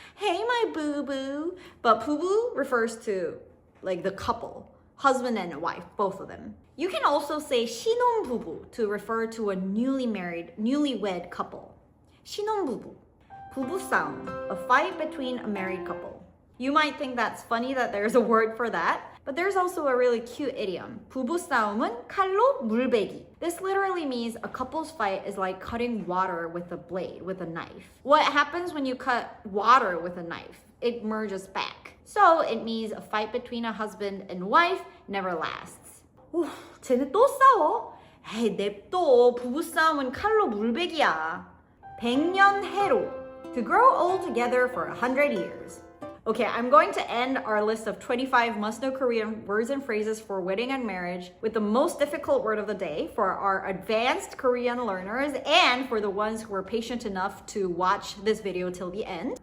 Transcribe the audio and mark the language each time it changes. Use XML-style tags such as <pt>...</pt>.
<en>Hey, my boo-boo. But 부부 refers to like the couple, husband and wife, both of them. You can also say 신혼부부 to refer to a newly married, newlywed couple.</en> <ko>신혼부부.</ko> <en>부부싸움, a fight between a married couple. You might think that's funny that there's a word for that, but there's also a really cute idiom.</en> <ko>부부싸움은 칼로 물베기.</ko> <en>This literally means a couple's fight is like cutting water with a blade, with a knife. What happens when you cut water with a knife? It merges back. So it means a fight between a husband and wife never lasts.</en> <ko>오, 쟤네 또 싸워? 에이, 냅둬. 부부싸움은 칼로 물베기야. 100년 해로.</ko> <en>To grow old together for 100 years. Okay, I'm going to end our list of 25 must-know Korean words and phrases for wedding and marriage with the most difficult word of the day for our advanced Korean learners and for the ones who are patient enough to watch this video till the end.</en>